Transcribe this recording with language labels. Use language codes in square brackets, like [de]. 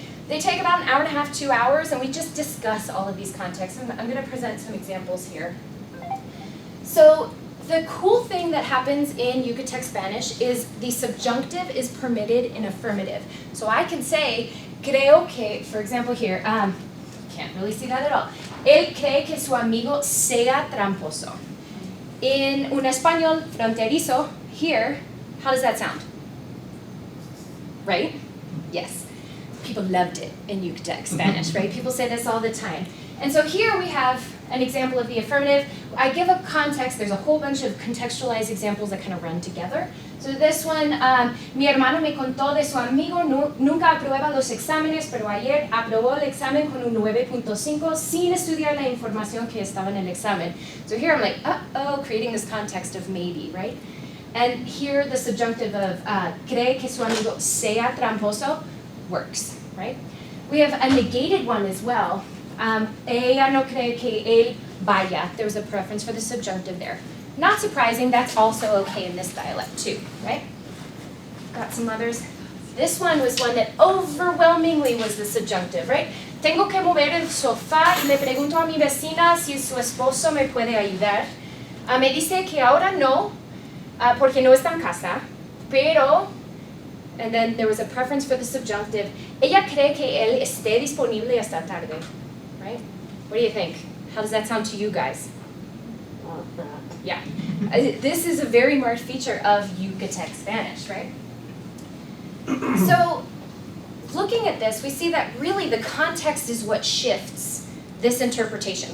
[en] They take about an hour and a half, 2 hours, and we just discuss all of these contexts. I'm going to present some examples here. So the cool thing that happens in Yucatec Spanish is the subjunctive is permitted in affirmative. So I can say, creo que, for example here, can't really see that at all. [es] Él cree que su amigo sea tramposo. [en] In [es] un español fronterizo, [en] here, how does that sound? Right? Yes. People loved it in Yucatec Spanish, right? People say this all the time. And so here we have an example of the affirmative. I give a context. There's a whole bunch of contextualized examples that kind of run together. So this one, [es] mi hermano me contó de su amigo, nunca aprueba los exámenes, pero ayer aprobó el examen con un 9.5 sin estudiar la información que estaba en el examen. [en] So here I'm like, uh-oh, creating this context of maybe, right? And here the subjunctive of [es] cree que su amigo sea tramposo [en] works, right? We have a negated one as well. [es] Ella no cree que él vaya. [en] There's a preference for the subjunctive there. Not surprising, that's also okay in this dialect too, right? Got some others. This one was one that overwhelmingly was the subjunctive, right? [es] Tengo que mover el sofá y le pregunto a mi vecina si su esposo me puede ayudar. Me dice que ahora no, porque no está en casa, pero, [en] and then there was a preference for the subjunctive. [es] Ella cree que él esté disponible esta tarde, right? [en] What do you think? How does that sound to you guys? Yeah. This is a very marked feature of Yucatec Spanish, right? So, looking at this, we see that really the context is what shifts this interpretation.